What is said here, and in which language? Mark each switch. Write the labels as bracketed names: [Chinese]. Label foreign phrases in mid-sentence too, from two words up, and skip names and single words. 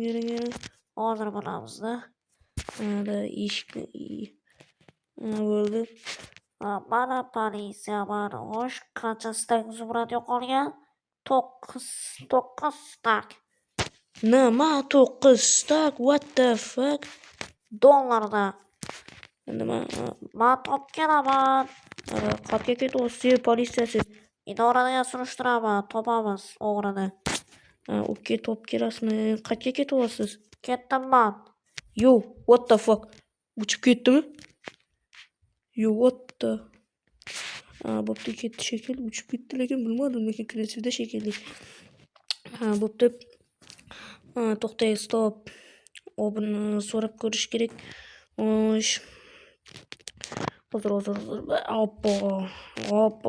[Uzbek] Hozir bo'lamiz-da. Eshikni bo'ldi. Mana politsiyaman. Xo'sh, qancha stak zumrad yo'qolgan? 9 stak. Nima 9 stak? [English] What the fuck? [Uzbek] Dollarda. Nima? Men topganaman. Qayerga ketyapsiz, politsiyachi? Idorada surishtiraman, topamiz o'g'rini. Okey, top kelasizmi? Qayerga ketyapsiz? Ketdimman. [English] Yo, what the fuck? [Uzbek] Uchib ketdimi? [English] Yo, what the? [Uzbek] Bo'pti, ketdi shekilli, uchib ketdi, lekin bilmadim, lekin kreativda shekilli. Bo'pti. To'xtang, stop. Buni so'rab ko'rish kerak. Xo'sh. Hozir. Oppo.